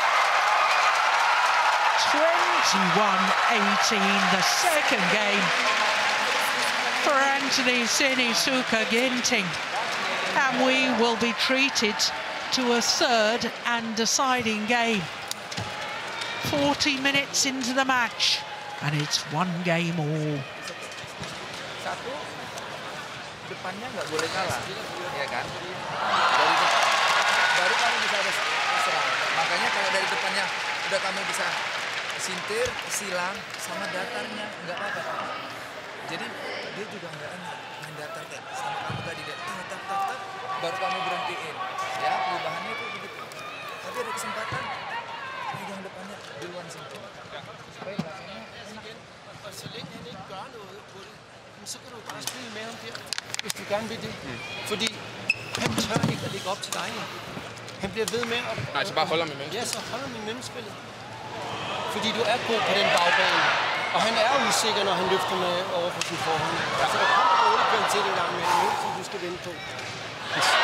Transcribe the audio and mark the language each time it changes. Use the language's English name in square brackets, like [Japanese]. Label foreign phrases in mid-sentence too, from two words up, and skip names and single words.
[English] 21-18, the second game for Anthony Sinisuka Ginting, and we will be treated to a third and deciding game. 40 minutes into the match, and it's 1 game all. [Indonesian] Satu, depannya nggak boleh kalah, ya kan? Baru kamu bisa serang. Makanya kalau dari depannya udah kamu bisa sintir, silang, sama datarnya nggak apa-apa. Jadi dia juga nggak enak main datar kayak sama kamu tadi, dia tak, baru kamu berhentiin. Ya, perubahannya itu begitu. Tapi ada kesempatan yang depannya duluan sini. Supaya belakangnya enak. [Danish] Så længe han ikke gør noget på det, så kan du bare spille med ham der, hvis du gerne vil det. Fordi han tør ikke at lægge op til dig. Han bliver ved med at... Nej, så bare holder med mellemspillet. Ja, så holder med mellemspillet. Fordi du er god på den bagbane. Og han er usikker, når han løfter med over på sin forhånd. Ja. Så der kommer dårlig kvalitet en gang med nu, som du skal vente på. Yes.